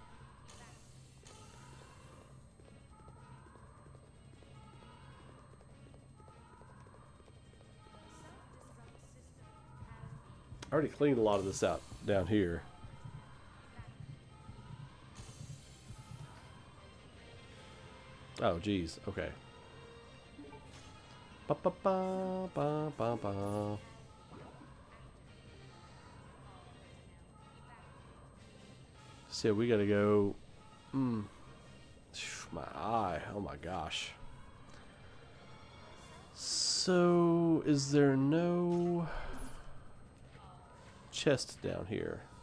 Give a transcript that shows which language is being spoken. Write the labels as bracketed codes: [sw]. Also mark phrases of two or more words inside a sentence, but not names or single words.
[en] I already cleaned a lot of this out down here. Oh, geez. Okay. Ba ba ba ba ba ba. So we gotta go. My eye. Oh my gosh. So is there no chest down here?